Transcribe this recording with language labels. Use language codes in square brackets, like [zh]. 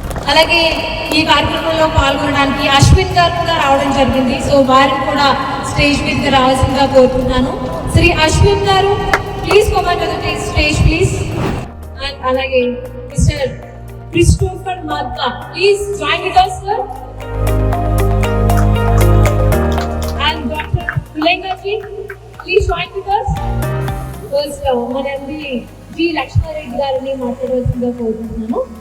[te] అలాగే ఈ కార్యక్రమంలో పాల్గొనడానికి అశ్విన్ గారు కూడా రావడం జరిగింది. సో వారిని కూడా స్టేజ్ మీదకి రావాల్సిందిగా కోరుతున్నాను. [en] శ్రీ అశ్విన్ గారు please come to the stage please. And అలాగే mister Christopher మార్కా please join with us sir. And Dr. Kulenga ji please join with us. [te] First మన ఎంపీ జి లక్ష్మారెడ్డి గారిని మాట్లాడవలసిందిగా కోరుతున్నాను.